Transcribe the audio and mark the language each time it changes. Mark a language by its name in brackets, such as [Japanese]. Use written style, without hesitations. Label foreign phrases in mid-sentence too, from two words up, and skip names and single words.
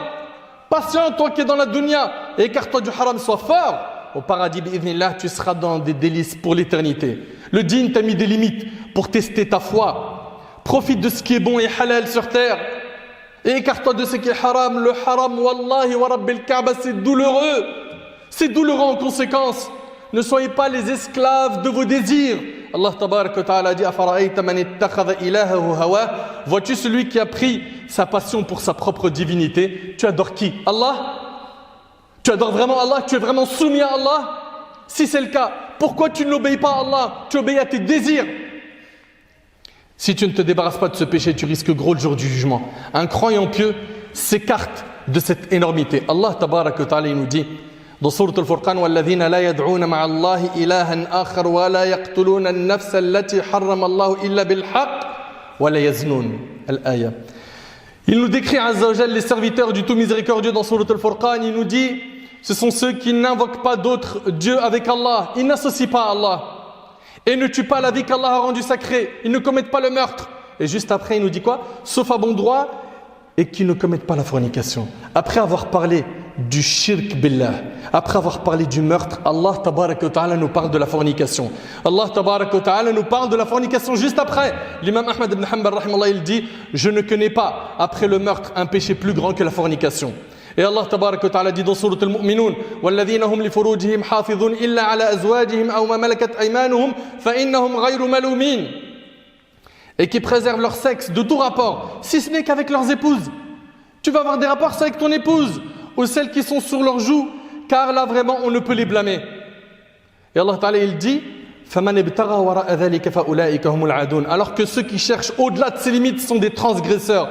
[French] Patient, toi qui es dans la dunya, et écarte-toi du haram, sois fort. Au paradis, bi'idhnillah, tu seras dans des délices pour l'éternité. Le dîn t'a mis des limites pour tester ta foi. Profite de ce qui est bon et halal sur terre. Et écarte-toi de ce qui est haram. Le haram, [Arabic] والله ورب الكعبة, [French] c'est douloureux. C'est douloureux en conséquence. Ne soyez pas les esclaves de vos désirs. [Arabic] الله تبارك وتعالى dit أفرأيت من اتخذ إلهه هواه. [French] Vois-tu celui qui a pris sa passion pour sa propre divinité? Tu adores qui? Allah? Tu adores vraiment Allah? Tu es vraiment soumis à Allah? Si c'est le cas, pourquoi tu ne l'obéis pas à Allah? Tu obéis à tes désirs. Si tu ne te débarrasses pas de ce péché, tu risques gros le jour du jugement. Un croyant pieux s'écarte de cette énormité. [Arabic] الله تبارك وتعالى [French] nous dit dans [Arabic] Sourate Al-Furqan وَالَّذِينَ لَا يَدْعُونَ مَعَ اللَّهِ إِلَهًا آخَرَ وَلَا يَقْتُلُونَ النَّفْسَ الَّتِي حَرَّمَ اللَّهُ إِلَّا بِالْحَقِّ وَلَا يَزْنُونَ الآية. [French] Il nous décrit [Arabic] عز وجل [French] les serviteurs du tout miséricordieux dans Sourate Al-Furqan. Il nous dit ce sont ceux qui n'invoquent pas d'autres dieux avec Allah. Ils n'associent pas à Allah. Et ne tuent pas la vie qu'Allah a rendue sacrée. Ils ne commettent pas le meurtre. Et juste après il nous dit quoi? Sauf à bon droit, et qui ne commettent pas la fornication. Après avoir parlé du [Arabic] الشرك بالله, [French] après avoir parlé du meurtre, [Arabic] الله تبارك وتعالى [French] nous parle de la fornication. [Arabic] الله تبارك وتعالى [French] nous parle de la fornication juste après. L'imam Ahmad ibn Hanbal rahimallah, il dit je ne connais pas après le meurtre un péché plus grand que la fornication. [Arabic] Et الله تبارك وتعالى [French] dit dans [Arabic] Sourate Al-Mu'minun وَالَّذِينَ هُمْ لِفُرُوجِهِمْ حَافِظُونَ إِلَّا عَلَى أَزْوَاجِهِمْ أَوْ مَا مَلَكَتْ أَيْمَانُهُمْ فَإِنَّهُمْ غَيْرُ مَلُومِينَ. [French] Et qui préservent leur sexe de tout rapport, si ce n'est qu'avec leurs épouses. Tu vas avoir des rapports avec ton épouse ou celles qui sont sur leurs joues, car là vraiment on ne peut les blâmer. Et [Arabic] الله تعالى [French] il dit alors que ceux qui cherchent au-delà de ces limites sont des transgresseurs.